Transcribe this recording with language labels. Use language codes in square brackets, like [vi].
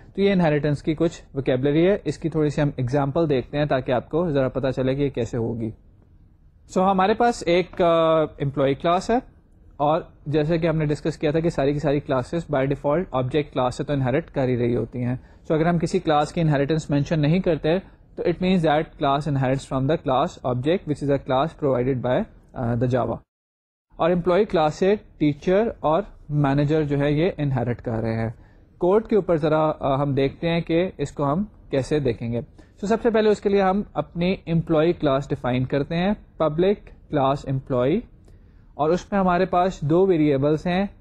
[ur] تو یہ انہیریٹنس کی کچھ ویکیبلری ہے. اس کی تھوڑی سی ہم ایگزامپل دیکھتے ہیں تاکہ آپ کو ذرا پتہ چلے کہ یہ کیسے ہوگی. سو ہمارے پاس ایک امپلائی کلاس ہے, اور جیسے کہ ہم نے ڈسکس کیا تھا کہ ساری کی ساری classes by default object class سے تو انہیریٹ کر ہی رہی ہوتی ہیں. سو اگر ہم کسی کلاس کی انہیریٹنس مینشن نہیں کرتے تو [en] It means that class inherits from the class object which is a class provided by the Java. [ur] اور امپلائی کلاس سے ٹیچر اور مینیجر جو ہے یہ انہیریٹ کر رہے ہیں. کوڈ کے اوپر ذرا ہم دیکھتے ہیں کہ اس کو ہم کیسے دیکھیں گے. سو سب سے پہلے اس کے لیے ہم اپنی امپلائی کلاس ڈیفائن کرتے ہیں, پبلک کلاس امپلائی, اور اس میں ہمارے پاس دو ویریبلس ہیں,